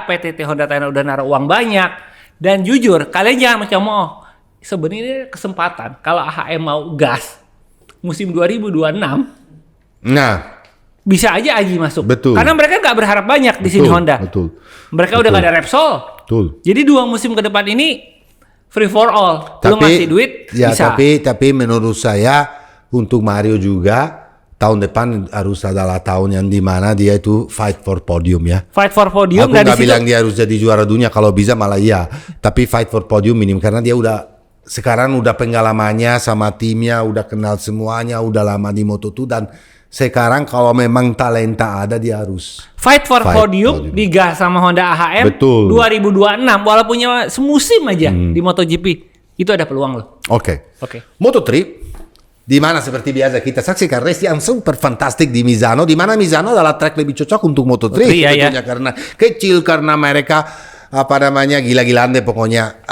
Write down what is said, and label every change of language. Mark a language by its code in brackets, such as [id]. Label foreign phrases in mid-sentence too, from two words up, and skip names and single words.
[id] PTT Honda Thailand udah naruh uang banyak. Dan jujur, kalian jangan mencemooh. Sebenarnya kesempatan kalau AHM mau gas musim 2026, Nah, bisa aja Aji masuk. Betul. Karena mereka nggak berharap banyak di sini Honda. Betul. Mereka Betul. udah gak ada Repsol. Betul. Jadi 2 musim ke depan ini [en] free for all. [id] Lu ngasih duit ya, bisa. tapi menurut saya untuk Mario juga tahun depan harus adalah tahun yang dimana dia itu [en] fight for podium [id] ya. [en] Fight for podium. [id] Aku Dan di nggak situ bilang dia harus jadi juara dunia, kalau bisa malah iya. Tapi [en] fight for podium [id] minim karena dia sekarang udah pengalamannya sama timnya, udah kenal semuanya, udah lama di Moto2 dan sekarang kalau memang talenta ada dia harus. [en] fight for Fight podium podium. [id] digas sama Honda AHM. Betul. 2026 walaupun semusim aja di MotoGP itu ada peluang loh. Oke. Moto3 di mana seperti biasa kita saksikan race yang super fantastik di Misano, di mana Misano adalah track lebih cocok untuk Moto3 iya, sebetulnya karena kecil, karena mereka gila-gilaan deh pokoknya.